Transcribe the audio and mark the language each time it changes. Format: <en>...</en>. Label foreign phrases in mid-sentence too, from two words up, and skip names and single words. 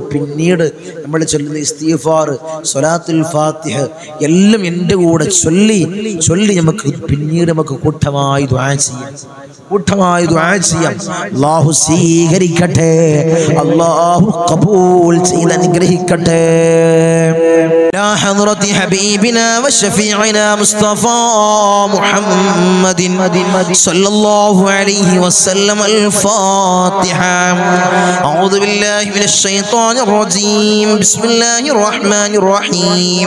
<ml>പിന്നീട് നമ്മൾ ചൊല്ലുന്ന ഇസ്തിഗ്ഫാർ, സ്വലാത്തുൽ ഫാത്തിഹ എല്ലാം എൻ്റെ കൂടെ ചൊല്ലി നമുക്ക് പിന്നീട് കൂട്ടമായി ദുആ ചെയ്യാം. അല്ലാഹു സ്വീകരിക്കട്ടെ, അല്ലാഹു ഖബൂൽ ചെയ്ത് അനുഗ്രഹിക്കട്ടെ.</ml> <ar>لا حضرة حبيبنا وشفيعنا مصطفى محمد صلى الله عليه وسلم. الفاتحة. أعوذ بالله من الشيطان الرجيم. بسم الله الرحمن الرحيم.</ar>